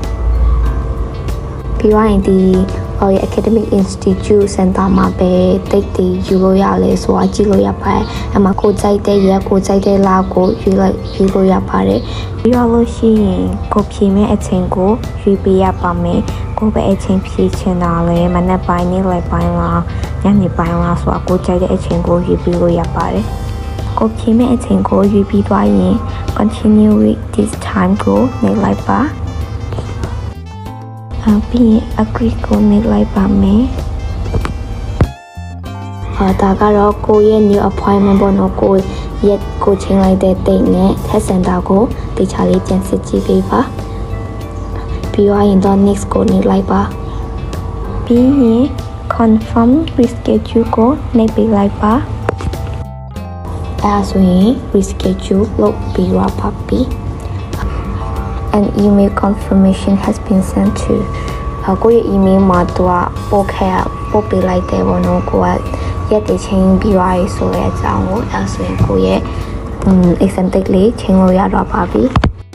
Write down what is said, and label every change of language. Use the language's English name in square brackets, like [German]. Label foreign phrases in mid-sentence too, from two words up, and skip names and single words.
[Burmese] ပြီးတော့ဒီ [English] academic institute center [Burmese] မှာပဲတိတ်တီယူလို့ရလဲဆိုတာကြည့်လို့ရပါတယ်အမှကိုကြိုက်တဲ့ရက်ကိုကြိုက်တဲ့လကိုယူလို့ရပါတယ်ပြီးတော့လို့ရှိရင်ကိုဖြေမဲ့အချိန်ကိုယူပေးရပါမယ်ကိုပဲအချိန်ဖြေချင်တာလဲမနေ့ပိုင်းနေ့လိုက်ပိုင်းလားညနေပိုင်းလားဆိုတာကိုကြိုက်တဲ့အချိန်ကိုယူပေးလို့ရပါတယ်ကိုဖြေမဲ့အချိန်ကိုယူပြီးသွားရင် [English] continue with this time [Burmese] ကိုနေလိုက်ပါ ပြီး agree ကိုနေလိုက်ပါမယ်ဒါကတော့ကိုရဲ့ [English] new appointment [Burmese] ပေါ့နော်ကိုရက်ကိုချိန်လိုက်တဲ့ date နဲ့ [English] test center [Burmese] ကိုတခြားလေးကြံစစ်ကြည့်ပေးပါပြီးရင်တော့ next ကိုနေလိုက်ပါပြီးရင် [English] confirm reschedule [Burmese] ကိုနေပေးလိုက်ပါ ဆိုရင် reschedule လုပ်ပြီးရပါပြီ [English] An email confirmation has been sent to [Burmese] ကိုယ့်ရဲ့ email မှာတော့ပို့ပေးလိုက်တယ်ပေါ့နော်ကိုကရက်တည်ချင်းပြီးသွားပြီဆိုတဲ့အကြောင်းကိုဆိုရင်ကိုယ့်ရဲ့ [English] exam date [Burmese] လေးချိန်လို့ရတော့ပါပြီ